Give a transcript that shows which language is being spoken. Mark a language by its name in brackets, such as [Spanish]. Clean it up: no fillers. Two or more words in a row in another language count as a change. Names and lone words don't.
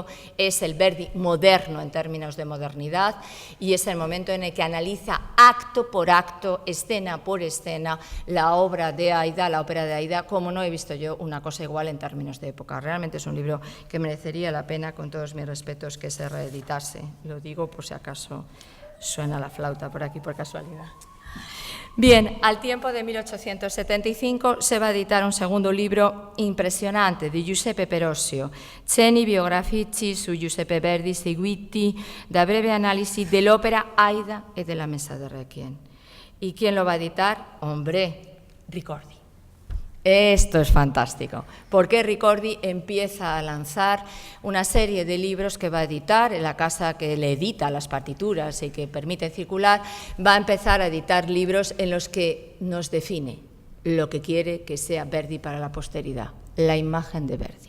[Spanish] Es el Verdi moderno en términos de modernidad y es el momento en el que analiza acto por acto, escena por escena, la obra de Aida, la ópera de Aida, como no he visto yo una cosa igual en términos de época. Realmente es un libro que merecería la pena, con todos mis respetos, que se reeditase. Lo digo por si acaso suena la flauta por aquí por casualidad. Bien, al tiempo de 1875 se va a editar un segundo libro impresionante di Giuseppe Perossio, Cenni biografici su Giuseppe Verdi seguiti da breve analisi dell'opera Aida e della Messa de Requiem. ¿Y quién lo va a editar? Hombre, Ricordi. Esto es fantástico, porque Ricordi empieza a lanzar una serie de libros que va a editar en la casa que le edita las partituras y que permite circular, va a empezar a editar libros en los que nos define lo que quiere que sea Verdi para la posteridad, la imagen de Verdi.